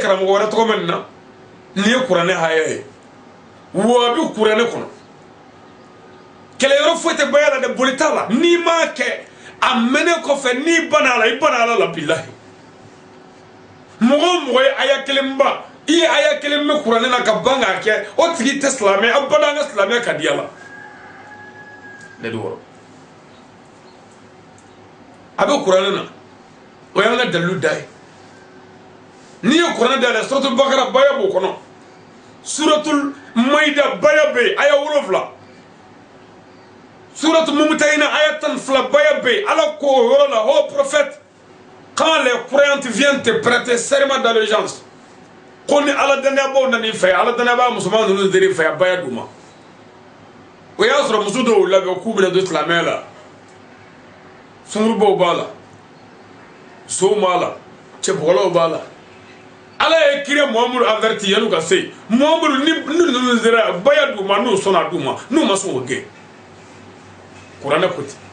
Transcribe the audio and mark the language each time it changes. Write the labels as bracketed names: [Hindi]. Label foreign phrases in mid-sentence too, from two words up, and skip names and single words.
[Bambara] karamɔgɔ wɛrɛ tɔgɔ bɛ nin na nin ye kuranɛ haya ye wa bɛ kuranɛ kɔnɔ kɛlɛyɔrɔ foyi tɛ baya la dɛ boli t'a la n'i m'a kɛ a mɛnɛ kɔfɛ n'i banna a la i banna ala la bilahi mɔgɔ o mɔgɔ ye aya kelen ba i ye aya kelen mɛn kuranɛ na ka ban k'a kɛ o tigi tɛ silamɛ a bada an ka silamɛya ka di ala ne de wɔrɔ a bɛ kuranɛ na o y'an ka dalilu da ye n'i ye kuranɛ da yɛlɛ suratul bakara baya b'o kɔnɔ suratul maida baya bɛ yen aya 7 suratul mumtahina aya 12 baya bɛ yen ala ko o yɔrɔ la o [French] prophète quand les croyants viennent te prêter serment [Bambara] d'allégeance ko ni ala danyabaw nan'i fɛ ala danyaba musoman ninnu dir'i fɛ baya d'u ma o y'a sɔrɔ muso dɔw labɛn k'u bɛna don silamɛya la sungurubaw b'a la sow b'a la cɛbɔgɔlaw b'a la ala ye kira muhamadu averti yan'u ka se muhamadu ni ninnu sera baya d'u ma n'u sɔnna d'u ma n'u ma sɔn o gɛn kuranɛ ko ten